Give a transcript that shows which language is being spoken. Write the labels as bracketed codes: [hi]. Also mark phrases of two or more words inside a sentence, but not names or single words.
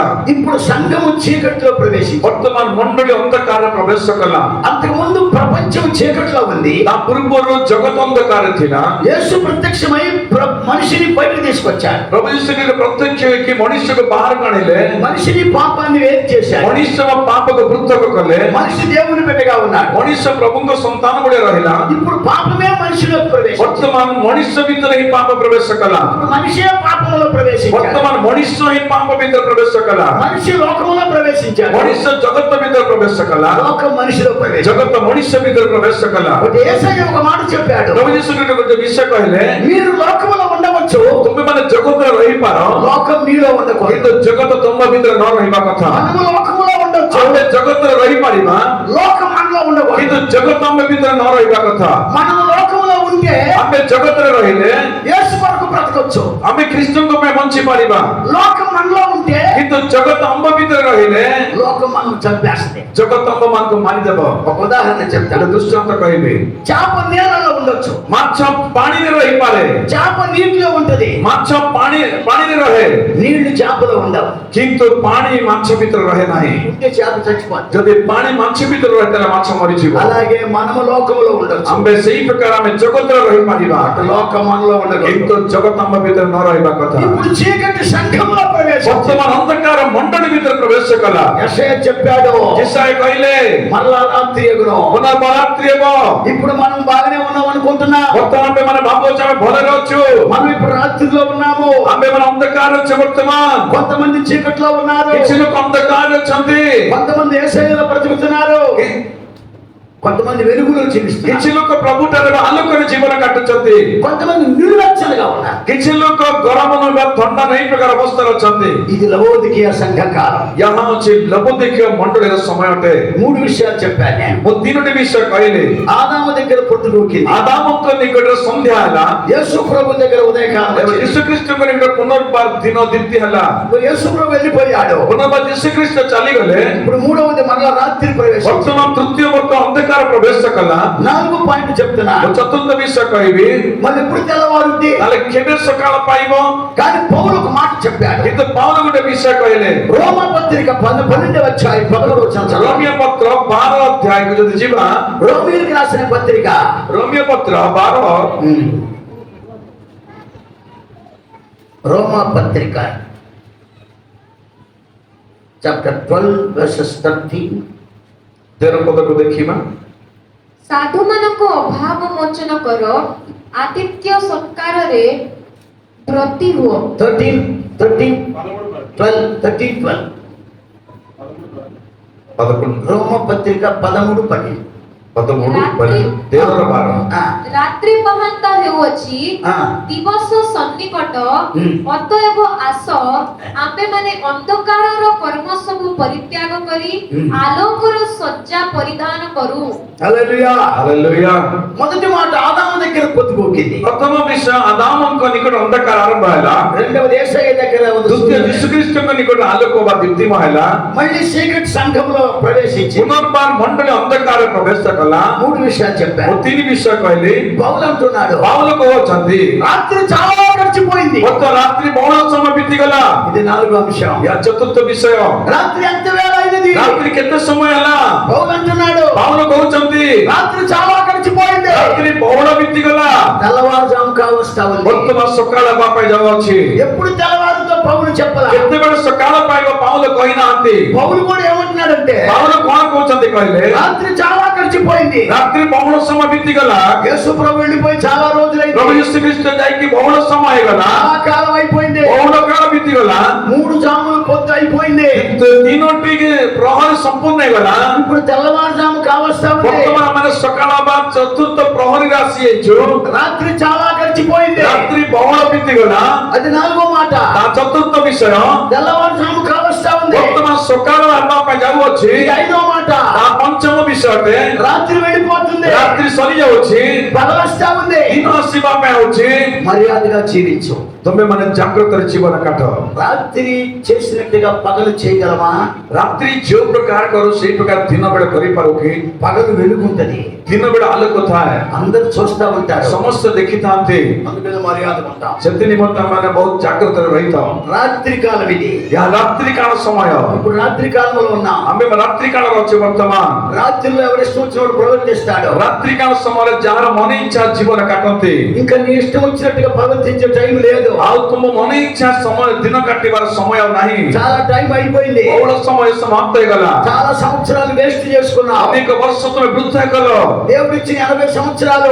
[te] ఇప్పుడు సంఘము చీకటిలో ప్రవేశించింది. [or] ବର୍ତ୍ତମାନ ମଣ୍ଡଳୀ ଅନ୍ଧକାର ପ୍ରବେଶ କଲା। [te] అంతకు ముందు ప్రపంచం చీకటిలో ఉంది. [or] ତା ପୂର୍ବରୁ ପୂର୍ବରୁ ଜଗତ ଅନ୍ଧକାର ଥିଲା। [te] యేసు ప్రత్యక్షమై మనిషిని బయటకు తీసుకొచ్చాడు. [or] ପ୍ରଭୁ ଯୀଶୁ ଖ୍ରୀଷ୍ଟ ପ୍ରତ୍ୟକ୍ଷ ହେଇକି ମଣିଷକୁ ବାହାରକୁ ଆଣିଲେ। [te] మనిషిని పాపాన్ని వేరు చేశాడు. [or] ମଣିଷ ପାପକୁ ପୃଥକ କଲେ। [te] మనిషి దేవుని బిడ్డగా ఉన్నాడు. [or] ମଣିଷ ପ୍ରଭୁଙ୍କ ସନ୍ତାନ ଭଳିଆ ରହିଲା। [te] ఇప్పుడు పాపమే మనిషిలో ప్రవేశించింది. [or] ବର୍ତ୍ତମାନ ମଣିଷ ଭିତରେ ହିଁ ପାପ ପ୍ରବେଶ କଲା। [te] మనిషే పాపంలో ప్రవేశించాడు. [or] ବର୍ତ୍ତମାନ ମଣିଷ ହିଁ ପାପ ଭିତରେ ପ୍ରବେଶ କଲା। [te] మనిషి లోకంలో ప్రవేశించాడు. [or] ମଣିଷ ଜଗତ ଭିତରେ ପ୍ରବେଶ କଲା। [te] లోకం మనిషిలో ప్రవేశించాడు. [or] ଜଗତ ମଣିଷ ଭିତରେ ପ୍ରବେଶ କଲା। [te] ఒకటి యేసయ్య ఒక మాట చెప్పాడు. [or] ପ୍ରଭୁ ଯୀଶୁ ଖ୍ରୀଷ୍ଟ ଗୋଟେ ବିଷୟ କହିଲେ, [te] మీరు లోకంలో ఉండవచ్చు, [or] ତୁମେ ମାନେ ଜଗତରେ ରହିପାର, [te] లోకం మీలో ఉండకూడదు. [or] କିନ୍ତୁ ଜଗତ ତମ ଭିତରେ ନ ରହିବା କଥା। [te] మనము లోకంలో ఉండొచ్చు, [or] ଆମେ ଜଗତରେ ରହିପାରିବା, [te] లోకం మనలో ఉండకూడదు. [or] କିନ୍ତୁ ଜଗତ ଆମ ଭିତରେ ନ ରହିବା କଥା। [te] మనం లోకంలో ఉంటే [or] ଆମେ ଜଗତରେ ରହିଲେ [te] యేసు కొరకు బ్రతకొచ్చు. [or] ଆମେ ଖ୍ରୀଷ୍ଟଙ୍କ ପାଇଁ ବଞ୍ଚି ପାରିବା, [te] లోకం మనలో ఉంటే [or] କିନ୍ତୁ ଜଗତ ଆମ ଭିତରେ ରହିଲେ [te] లోకం మనం చంపేస్తుంది. [or] ଜଗତ ଆମ ମାନଙ୍କୁ ମାରିଦେବ। [te] ఒక ఉదాహరణ చెప్తాను. [or] ଗୋଟେ ଦୃଷ୍ଟାନ୍ତ କହିବି। [te] చేప నీళ్ళలో ఉండొచ్చు, [or] ମାଛ ପାଣିରେ ରହିପାରେ, [te] చేప నీటిలో ఉంటది, [or] ମାଛ ପାଣିରେ ରହେ, [te] నీళ్లు చేపలో ఉండవు. [or] କିନ୍ତୁ ପାଣି ମାଛ ଭିତରେ ରହେ ନାହିଁ। [te] ఉంటే చేప చచ్చిపోతుంది. [or] ଯଦି ପାଣି ମାଛ ଭିତରେ ରହେ ତାହେଲେ ମାଛ ମରିଯିବ। [te] అలాగే మనము లోకంలో ఉండొచ్చు, [or] ଆମେ ସେଇ ପ୍ରକାର ଆମେ ଜଗତରେ ରହିପାରିବା, [te] లోకం మనలో ఉండకూడదు. [or] କିନ୍ତୁ ଜଗତ ଆମ ଭିତରେ ନ ରହିବା କଥା। [te] ఇప్పుడు చీకటి సంఘంలో ప్రవేశించింది. [or] ବର୍ତ୍ତମାନ ଅନ୍ଧକାର ମଣ୍ଡଳୀ ଭିତରେ ପ୍ରବେଶ କଲା। [te] యెషయా చెప్పాడు, [or] ଯେସାయ କହିଲେ [te] మరలా రాత్రి ఎగును. [or] ପୁନର୍ବାରାତ୍ରି ହେବ। [te] ఇప్పుడు మనం బాగానే ఉన్నాం అనుకుంటున్నా, [or] ବର୍ତ୍ତମାନ ଆମେ ମାନେ ଭାବୁଛୁ ଆମେ ଭଲରେ ଅଛୁ, [te] మనం ఇప్పుడు రాత్రిలో ఉన్నాము. [or] ଆମେ ମାନେ ଅନ୍ଧକାର ଅଛୁ। ବର୍ତ୍ତମାନ [te] కొంతమంది చీకట్లో ఉన్నారు, [or] କିଛି ଲୋକ ଅନ୍ଧକାର ଅଛନ୍ତି, [te] కొంతమంది యేసయ్యలో బ్రతుకుతున్నారు, కొంతమంది వెలుగులో జీవిస్తున్నారు, [or] କିଛି ଲୋକ ପ୍ରଭୁଠାରେ ଆଲୋକରେ ଜୀବନ କାଟୁଛନ୍ତି, [te] కొంతమంది నిర్లక్ష్యంగా ఉన్నారు. [or] କିଛି ଲୋକ ଗରମ ବା ଥଣ୍ଡା ନାହିଁ ପ୍ରକାର ଅବସ୍ଥାରେ ଅଛନ୍ତି। [te] ఇది లవోదికీయ సంఘ కాలం. [or] ଏହା ହେଉଛି ଲବୋଦିକୀୟ ମଣ୍ଡଳୀର ସମୟ ଅଟେ। [te] మూడు విషయాలు చెప్పాను నేను. [or] ମୁଁ ତିନୋଟି ବିଷୟ କହିଲି। [te] ఆదాము దగ్గర పొద్దుగూకింది, [or] ଆଦାମଙ୍କ ନିକଟରେ ସନ୍ଧ୍ୟା ହେଲା, [te] యేసు ప్రభు దగ్గర ఉదయకాలం [or] ଏବଂ [te] వచ్చింది. [or] ଯୀଶୁଖ୍ରୀଷ୍ଟଙ୍କ ନିକଟରେ ପୁନର୍ବାର ଦିନ ଦ୍ୱିତୀୟ ହେଲା। [te] ఇప్పుడు యేసు ప్రభు వెళ్ళిపోయాడు. [or] ପୁନର୍ବାର ଯୀଶୁଖ୍ରୀଷ୍ଟ ଚାଲିଗଲେ। [te] ఇప్పుడు మూడవది మరలా రాత్రి ప్రవేశం. [or] ବର୍ତ୍ତମାନ ତୃତୀୟ ବର୍ଷ ଅନ୍ଧକାର ପ୍ରବେଶ କଲା। [te] 4 పాయింట్ చెప్తున్నా. [or] ମୁଁ ଚତୁର୍ଥ ବିଷୟ କହିବି। [te] మళ్ళీ ఎప్పుడు తెల్లవారుద్ది, [or] ତାହେଲେ କେବେ ସକାଳ ପାଇବ? [te] కానీ పౌలు ఒక మాట చెప్పాడు. [or] କିନ୍ତୁ ପାଉଲ ଗୋଟେ ବିଷୟ କହିଲେ। [te] రోమా పత్రిక 12వ అధ్యాయం 11వ వచనం. [or] ରୋମିଓ ପତ୍ର 12 ଅଧ୍ୟାୟକୁ ଯଦି ଯିବା, [te] రోమీయులకు రాసిన పత్రిక [or] ରୋମିଓ ପତ୍ର 12 [te] రోమా పత్రిక చాప్టర్ 12 verses 13. [or] 13 ପଦକୁ ଦେଖିବା। ସାଧୁ ମାନଙ୍କୁ ଅଭାବ ମୋଚନ କର, ଆତିଥ୍ୟ ସତ୍କାରରେ ବ୍ରତୀ ହୁଅ। [te] 13 12 రోమ పత్రిక 13:10. [or] 13 ଦେହର ବାର। ରାତ୍ରି ପହାନ୍ତ ହେଉଅଛି, ଦିବସ ସନ୍ନିକଟ, ଅତଏବ ଆସ ଆମ୍ଭେମାନେ ଅନ୍ଧକାରର କର୍ମ ସବୁ ପରିତ୍ୟାଗ କରି ଆଲୋକର ସଜ୍ଜା ପରିଧାନ କରୁ। [te] హల్లెలూయా. [or] ହାଲେଲୁୟା। [te] మొదటి మాట ఆదాము దగ్గర పొద్దుగూకింది. [or] ପ୍ରଥମ ବିଷୟ ଆଦାମଙ୍କ ନିକଟ ଅନ୍ଧକାର ଆରମ୍ଭ ହେଲା। [te] రెండవది యేసయ్య దగ్గర [or] ଦ୍ୱିତୀୟ ଯୀଶୁଖ୍ରୀଷ୍ଟଙ୍କ ନିକଟ ଆଲୋକ ବା ଦୀପ୍ତିମୟ ହେଲା। [te] మళ్ళీ చీకటి సంఘంలో ప్రవేశించి [or] ପୁନର୍ବାର ମଣ୍ଡଳୀ ଅନ୍ଧକାର ପ୍ରବେଶ କଲା। [te] మూడు విషయాలు [or] ମୁଁ [te] చెప్పాను. [or] ତିନି ବିଷୟ କହିଲି। [te] పౌలు అంటున్నాడు, [or] ପାଉଲ କହୁଛନ୍ତି [te] రాత్రి చాలా గడిచిపోయింది. [or] ବର୍ତ୍ତ ରାତ୍ରି ବହୁଳ ସମୟ ବିତିଗଲା। [te] ఇది 4వ అంశం. [or] ଏହା ଚତୁର୍ଥ ବିଷୟ। [te] రాత్రి ఎంత వేళ అయినది? [or] ରାତ୍ରି କେତେ ସମୟ ହେଲା? [te] పౌలు అంటున్నాడు, [or] ପାଉଲ କହୁଛନ୍ତି [te] రాత్రి చాలా గడిచిపోయింది. [or] ରାତ୍ରି ବହୁଳ ବିତିଗଲା। [te] తెల్లవారుజాము కావస్తా ఉంది. [or] ବର୍ତ୍ତମାନ ସକାଳ ହେବା ପାଇଁ ଯାଉଅଛି। [te] ఎప్పుడు తెల్లవారుతో పౌలు చెప్పలా. [or] କେତେବେଳେ ସକାଳ ପାଇବ ପାଉଲ କହିନାହାନ୍ତି। [te] పౌలు కూడా ఏమంటున్నాడంటే, [or] ପାଉଲ କଣ କହୁଛନ୍ତି କହିଲେ, [te] రాత్రి చాలా గడిచిపోయింది. [or] ରାତ୍ରି ବହୁଳ ସମୟ ବିତିଗଲା। [te] యేసు ప్రభు వెళ్ళిపోయి చాలా రోజులైంది. [or] ପ୍ରଭୁ ଯୀଶୁଖ୍ରୀଷ୍ଟ ଯାଇକି ବହୁଳ ସମୟ ହେଇଗଲା। [te] చాలా కాలం అయిపోయింది. [or] ବହୁଳ କାଳ ବିତିଗଲା। [te] 3 జాములు పొద్దు అయిపోయింది. [or] ତିନୋଟି ପ୍ରହର ସମ୍ପୂର୍ଣ୍ଣ ହେଇଗଲା। [te] ఇప్పుడు తెల్లవారుజాము కావస్తా ఉంది. [or] ବର୍ତ୍ତମାନ ଆମେ ସକାଳ ବା ଚତୁର୍ଥ ପ୍ରହରୀରେ ଆସିଯାଇଛୁ। [te] రాత్రి చాలా గడిచిపోయింది. [or] ରାତ୍ରି ବହୁଳ ବିତିଗଲା। [te] అది 4వ మాట. [or] ତା ଚତୁର୍ଥ ବିଷୟ [te] తెల్లవారుజాము కావస్తా ఉంది. [or] ବର୍ତ୍ତମାନ ସକାଳ ହେବା ପାଇଁ ଯାଉଅଛି। [te] ఇది 5వ మాట. [or] ତା ପଞ୍ଚମ ବିଷୟଟେ [te] రాత్రి వెళ్ళిపోతుంది. [or] ରାତ୍ରି ସରିଯାଉଛି। [te] పగలస్తా ఉంది. [or] ଦିନ ଆସିବା ପାଇଁ ହଉଛି। [te] మర్యాదగా జీవించు. [or] ତମେ ମାନେ ଜାଗ୍ରତରେ ଜୀବନ କାଟ। [te] రాత్రి చేసినట్టుగా పగలు చేయగలమా? [or] ରାତ୍ରି ଯୋଉ ପ୍ରକାର କରୁ ସେଇ ପ୍ରକାର ଦିନ ବେଳେ କରିପାରୁ କି? [te] పగలు వెలుగుంటది, [or] ଦିନ ବେଳେ ଆଲୋକ ଥାଏ, [te] అందరూ చూస్తా ఉంటారు, [or] ସମସ୍ତେ ଦେଖିଥାନ୍ତି। [te] అందుకని మర్యాద ఉంటాం. [or] ସେଥି ନିମନ୍ତେ ଆମେ ବହୁତ ଜାଗ୍ରତରେ ରହିଥାଉ। [te] రాత్రి కాలం ఇది. [or] ଏହା ରାତ୍ରି କାଳ ସମୟ। [te] ఇప్పుడు రాత్రి కాలంలో ఉన్నాం. [or] ଆମେ ରାତ୍ରି କାଳ ଅଛି ବର୍ତ୍ତମାନ. [te] రాత్రిలో ఎవరి ఇష్టం వచ్చినప్పుడు ప్రవర్తిస్తాడు. [or] ରାତ୍ରି କାଳ ସମୟରେ ଯାହାର ମନ ଇଚ୍ଛା ଜୀବନ କାଟନ୍ତି. [te] ఇంకా నీ ఇష్టం వచ్చినట్టుగా ప్రవర్తించే టైం లేదు. [or] ଆଉ ତୁମ ମନ ଇଚ୍ଛା ସମୟ ଦିନ କାଟିବାର ସମୟ ଆଉ ନାହିଁ. [te] చాలా టైం అయిపోయింది. [or] ବହୁଳ ସମୟ ସମାପ୍ତ ହେଇଗଲା. [te] చాలా సంవత్సరాలు వేస్ట్ చేసుకున్నావు. [or] ଅନେକ ବର୍ଷ ତୁମେ ବୃଥା କଲ. [te] దేవుడు ఇచ్చిన 80 సంవత్సరాలు,